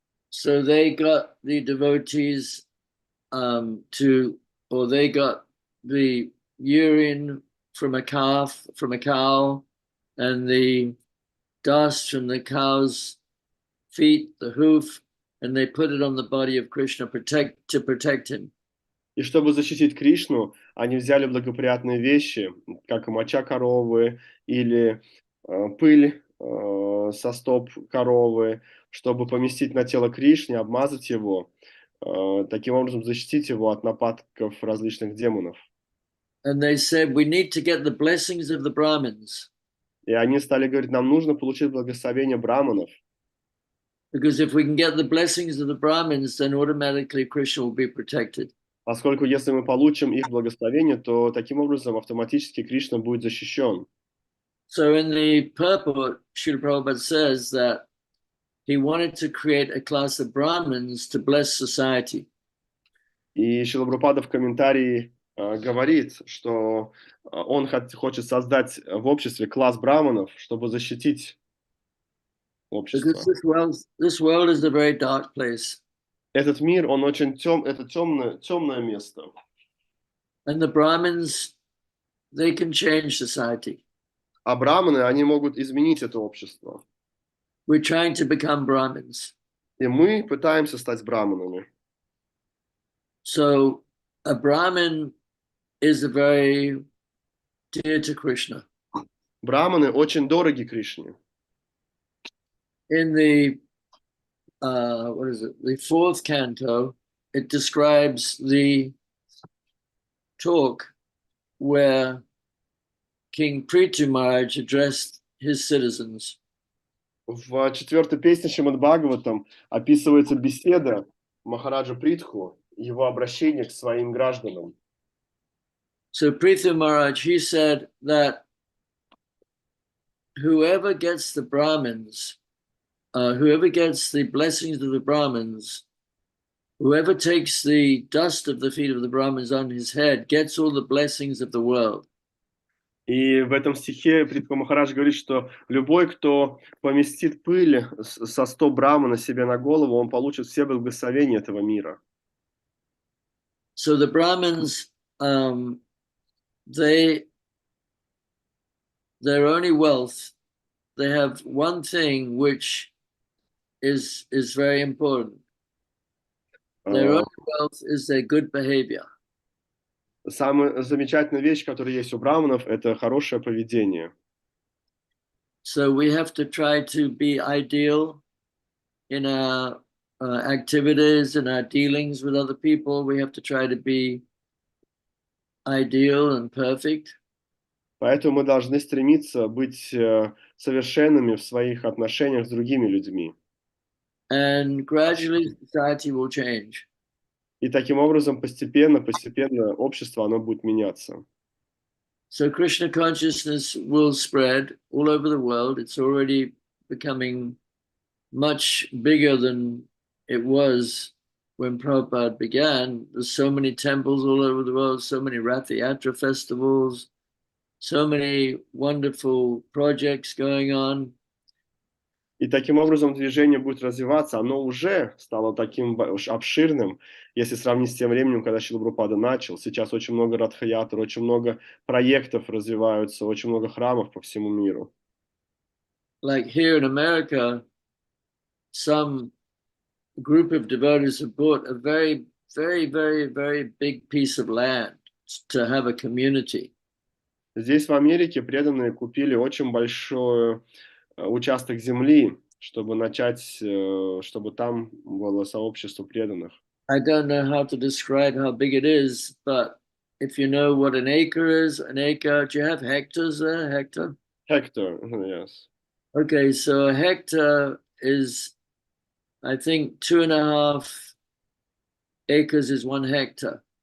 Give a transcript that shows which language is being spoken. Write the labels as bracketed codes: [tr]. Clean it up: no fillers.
[en] So they got the devotees they got the urine from a cow, and the dust from the cow's feet, the hoof, and they put it on the body of Krishna to protect him. [ru] И чтобы защитить Кришну, они взяли благоприятные вещи, как моча коровы или пыль со стоп коровы, чтобы поместить на тело Кришны, обмазать его, таким образом защитить его от нападков различных демонов. [en] And they said, we need to get the blessings of the Brahmins. [ru] И они стали говорить, нам нужно получить благословение браманов. [en] Because if we can get the blessings of the Brahmins, then automatically Krishna will be protected. [ru] Поскольку если мы получим их благословение, то таким образом автоматически Кришна будет защищен. [en] So in the purport, Srila Prabhupada says that he wanted to create a class of Brahmins to bless society. [ru] И Шрила Прабхупада в комментарии говорит, что он хочет создать в обществе класс браманов, чтобы защитить общество. [en] Because this world is a very dark place. [ru] Этот мир, он очень это темное место. [en] And the Brahmins, they can change society. [ru] А браманы, они могут изменить это общество. [en] We're trying to become Brahmins. [ru] И мы пытаемся стать браманами. [en] So a Brahmin is very dear to Krishna. [ru] Браманы очень дороги Кришне. [en] In the the fourth canto, it describes the talk where King Prithu Maharaj addressed his citizens. [ru] В четвертой песне Шримад Бхагаватам описывается беседа Махараджа Притху, его обращение к своим гражданам. [en] So Prithu Maharaj, he said that whoever gets the Brahmins, whoever gets the blessings of the Brahmins, whoever takes the dust of the feet of the Brahmins on his head, gets all the blessings of the world. [ru] И в этом стихе Притха Махарадж говорит, что любой, кто поместит пыль со стоп брамана себе на голову, он получит все благословения этого мира. [en] So the Brahmins, they their only wealth, they have one thing which is very important. Their only wealth is their good behavior. [ru] Самая замечательная вещь, которая есть у браманов, это хорошее поведение. [en] So we have to try to be ideal in our activities, in our dealings with other people. We have to try to be ideal and perfect. [ru] Поэтому мы должны стремиться быть совершенными в своих отношениях с другими людьми. [en] And gradually society will change. [ru] И таким образом постепенно общество оно будет меняться. [en] So Krishna consciousness will spread all over the world. It's already becoming much bigger than it was when Prabhupada began. There's so many temples all over the world, so many Rath Yatra festivals, so many wonderful projects going on. [ru] И таким образом движение будет развиваться. Оно уже стало таким обширным, если сравнить с тем временем, когда Шрила Прабхупада начал. Сейчас очень много радха-ятр, очень много проектов развиваются, очень много храмов по всему миру. [en] Like here in America, some group of devotees have bought a very, very, very, very big piece of land to have a community. [ru] Здесь в Америке преданные купили очень большой участок земли, чтобы начать, чтобы там было сообщество преданных. [en] I don't know how to describe how big it is, but if you know what an acre is, an acre, do you have hectares there? Hectare? Hector, yes. Okay, so a hectare is, I think, 2.5 acres is 1 hectare.